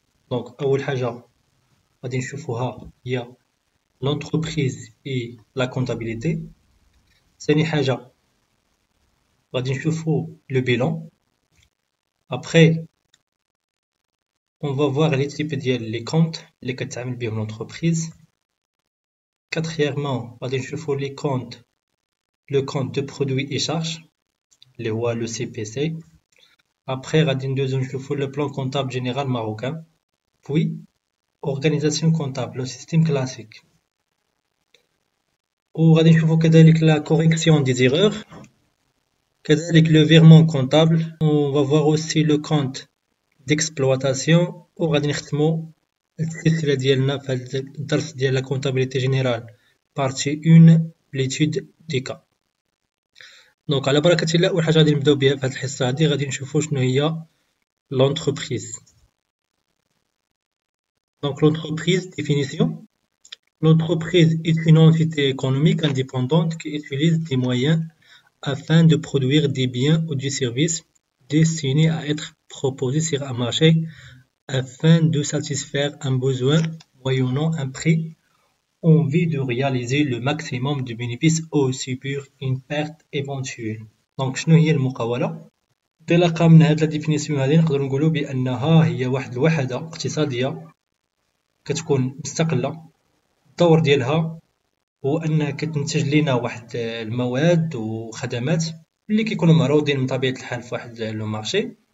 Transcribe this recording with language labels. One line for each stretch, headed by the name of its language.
Arabic: دونك أول حاجة غادي نشوفوها هي لونتربريز إي لا كونطابيلتي. ثاني حاجة غادي نشوفو لو بيلون. أبخي
French: on va voir les types
Arabic: ديال لي كونت اللي كتعامل بهم لونتربريز.
French: Quatrièmement
Arabic: غادي نشوفو لي كونت
French: le compte de produits et charges,
Arabic: اللي هو
French: le CPC. Après,
Arabic: غادي ندوزو نشوفو
French: le plan comptable général marocain. Puis, organisation comptable, le système classique.
Arabic: وغادي نشوفو كذلك
French: la correction des erreurs. كذلك le virement comptable. On va voir aussi le compte d'exploitation.
Arabic: وغادي نختمو السلسلة ديالنا في هاد الدرس ديال
French: la comptabilité générale partie 1 l'étude des cas.
Arabic: دونك على بركة الله أول حاجة غادي نبداو بها في هاد الحصة هادي غادي نشوفو شنو هي l'entreprise.
French: Donc l'entreprise, définition. L'entreprise est une entité économique indépendante qui utilise des moyens afin de produire des biens ou des services destinés à être proposés sur un marché afin de satisfaire un besoin moyennant un prix en vue de réaliser le maximum de bénéfices ou subir une perte éventuelle.
Arabic: Donc شنو هي المقاولة؟ انطلاقا من هاد لا ديفينيسيون هادي نقدروا نقولوا بأنها هي واحد الوحدة اقتصادية كتكون مستقلة. الدور ديالها هو أنها كتنتج لينا واحد المواد وخدمات اللي كيكونوا معروضين من طبيعة الحال في واحد لو مارشي.